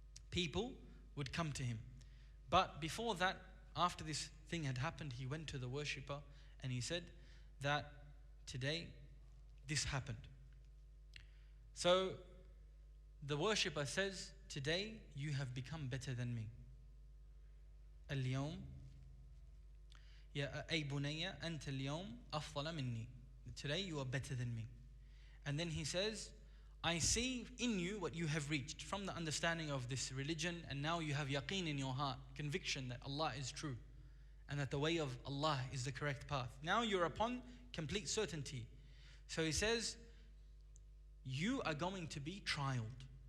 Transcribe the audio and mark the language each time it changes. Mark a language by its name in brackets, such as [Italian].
[English] People would come to him. But before that, after this thing had happened, he went to the worshipper and he said that today this happened. So the worshipper says, today you have become better than me. [Arabic] اليوم يا أي بني أنت اليوم أفضل مني. [English] Today you are better than me. And then he says, I see in you what you have reached from the understanding of this religion, and now you have yaqeen in your heart, conviction that Allah is true and that the way of Allah is the correct path. Now you're upon complete certainty. So he says, you are going to be trialed.